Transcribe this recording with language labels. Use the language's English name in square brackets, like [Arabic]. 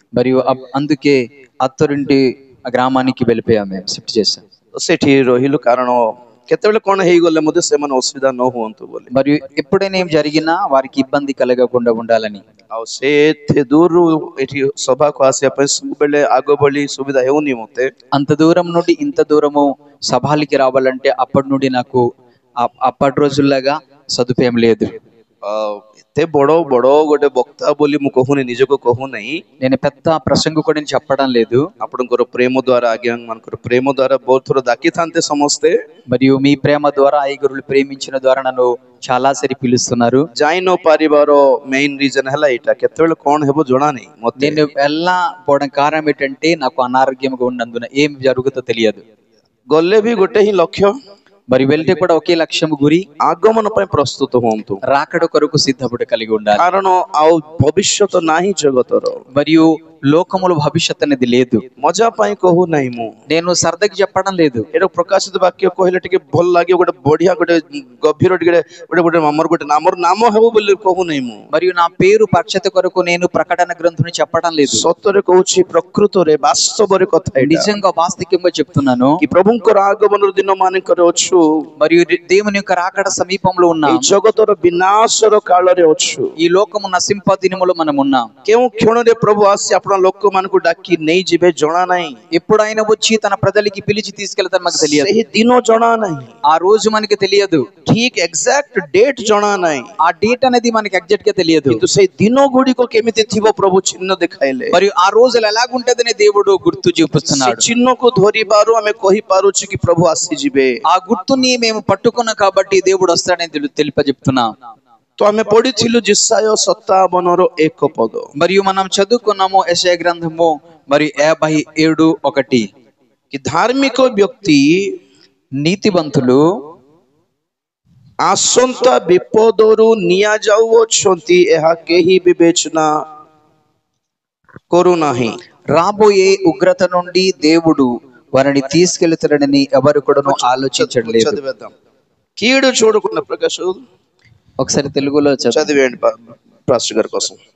[Telugu] మరియు అందుకే అత్తరింటి గ్రామానికి వెళ్ళిపోయాము, మేము షిఫ్ట్ చేసాం। [Odia] ସେଠି ରହିଲୁ କାରଣ କେତେବେଳେ କ'ଣ ହେଇଗଲେ ମଧ୍ୟ ସେମାନେ ଅସୁବିଧା ନ ହୁଅନ୍ତୁ ବୋଲି। [Telugu] మరియు ఎప్పుడైనా ఏం జరిగినా వారికి ఇబ్బంది కలగకుండా ఉండాలని। [Odia] ଆଉ ସେ ଏତେ ଦୂରରୁ ଏଠି ସଭାକୁ ଆସିବା ପାଇଁ ସବୁବେଳେ ଆଗ ଭଳି ସୁବିଧା ହେଉନି ମୋତେ। [Telugu] అంత దూరం నుండి ఇంత దూరము సభాలకి రావాలంటే అప్పటి నుండి నాకు అప్పటి రోజుల్లాగా సదుపాయం లేదు। [Odia] ଏତେ ବଡ ଗୋଟେ ବକ୍ତା ବୋଲି ମୁଁ କହୁନି, ନିଜକୁ କହୁନାହିଁ। [Telugu] నేను పెద్ద ప్రసంగకుడిని చెప్పడం లేదు। [Odia] ଆପଣଙ୍କର ପ୍ରେମ ଦ୍ୱାରା ଆଜ୍ଞା ମାନଙ୍କର ପ୍ରେମ ଦ୍ୱାରା ବହୁତ ଥର ଡାକିଥାନ୍ତେ ସମସ୍ତେ। [Telugu] మరియు మీ ప్రేమ ద్వారా ఐగురులు ప్రేమించిన ద్వారా నన్ను చాలా సరి పిలుస్తున్నారు। [Odia] ଯାଇ ନ ପାରିବାର [English] main reason [Odia] ହେଲା ଏଇଟା, କେତେବେଳେ କ'ଣ ହେବ ଜଣା ନାହିଁ ମୋତେ। [Telugu] నేను వెళ్ళకపోవడం కారణం ఏంటంటే నాకు అనారోగ్యంగా ఉన్నందున ఏం జరుగుతుందో తెలియదు। [Odia] ଗଲେ ବି ଗୋଟେ ହିଁ ଲକ୍ଷ୍ୟ, [Telugu] మరి వెళ్తే కూడా ఒకే లక్ష్యం గురి, [Odia] ఆగమన ପାଇଁ ପ୍ରସ୍ତୁତ ହୁଅନ୍ତୁ, [Telugu] రాకడ కొరకు సిద్ధపడి కలిగి ఉండాలి। [Odia] କାରଣ ଆଉ ଭବିଷ୍ୟତ ନାହିଁ ଜଗତର। [Telugu] మరియు లోకములో భవిష్యత్ అనేది లేదు. [Odia] ମଜା ପାଇଁ କହୁନାହିଁ ମୁଁ, [Telugu] నేను సరదాకి చెప్పడం లేదు. [Odia] ଏଇଟା ପ୍ରକାଶିତ ବାକ୍ୟ କହିଲେ ଟିକେ ଭଲ ଲାଗିବ, ଗୋଟେ ବଢିଆ, ଗୋଟେ ଗଭୀର, ଟିକେ ଗୋଟେ ଆମର ନାମ ହେବ ବୋଲି କହୁନାହିଁ ମୁଁ। [Telugu] మరియు నా పేరు ప్రఖ్యాత కొరకు నేను ప్రకటన గ్రంథుని చెప్పడం లేదు. [Odia] ସତରେ କହୁଛି, ପ୍ରକୃତରେ ବାସ୍ତବରେ କଥା ଏଇଟା। [Telugu] నిజంగా వాస్తవికంగా చెప్తున్నాను. [Odia] କି ପ୍ରଭୁଙ୍କର ଆଗମନର ଦିନ ମାନଙ୍କରେ ଅଛୁ, [Telugu] మరియు దేవుని యొక్క రాకడ సమీపంలో ఉన్నాం. ఈ [Odia] ଜଗତର ବିନାଶର କାଳରେ ଅଛୁ। [Telugu] ఈ లోకము నశింప దినములో మనం ఉన్నాం. [Odia] କେଉଁ କ୍ଷଣରେ ପ୍ରଭୁ ଆସି ଆପଣ ଲୋକମାନଙ୍କୁ ଡାକି ନେଇଯିବେ ଜଣା ନାହିଁ। [Telugu] ఎప్పుడు ఆయన వచ్చి తన ప్రజలకి పిలిచి తీసుకెళ్తారు మనకు తెలియదు. [Odia] ସେହି ଦିନ ଜଣା ନାହିଁ, [Telugu] ఆ రోజు మనకి తెలియదు. [Odia] ଠିକ [English] exact date [Odia] ଜଣା ନାହିଁ, [Telugu] ఆ డేట్ అనేది మనకి ఎగ్జాక్ట్ గా తెలియదు. [Odia] କିନ୍ତୁ ସେଇ ଦିନ ଗୁଡ଼ିକ କେମିତି ଥିବ ପ୍ରଭୁ ଚିହ୍ନ ଦେଖାଇଲେ। [Telugu] మరియు ఆ రోజులు ఎలాగుంటదని దేవుడు గుర్తు [Odia] ସେ [Telugu] చూపిస్తున్నాడు. [Odia] ଚିହ୍ନକୁ ଧରିବାରୁ ଆମେ କହିପାରୁଛୁ କି ପ୍ରଭୁ ଆସିଯିବେ। [Telugu] ఆ గుర్తుని మేము పట్టుకున్నాం కాబట్టి దేవుడు వస్తాడని తెలియజెప్తున్నాం. [Odia] ତ ଆମେ ପଢିଥିଲୁ ଯେଶାୟ 57ର 1 ପଦ। [Telugu] మరియు మనం చదువుకున్నాము యెషయా గ్రంథము మరియు 57:1. [Odia] କି ଧାର୍ମିକ ବ୍ୟକ୍ତି [Telugu] నీతివంతులు [Odia] ଆସନ୍ତା ବିପଦରୁ ନିଆଯାଉଅଛନ୍ତି, ଏହା କେହି ବିବେଚନା କରୁନାହିଁ। [Telugu] రాబోయే ఉగ్రత నుండి దేవుడు వారిని తీసుకెళ్తాడని ఎవరు కూడా ఆలోచించట్లేదు. చదివేద్దాం. కీడు చూడకుండా ప్రకాష్ ఒకసారి తెలుగులో చదివేయండి పాస్టర్ గారి కోసం.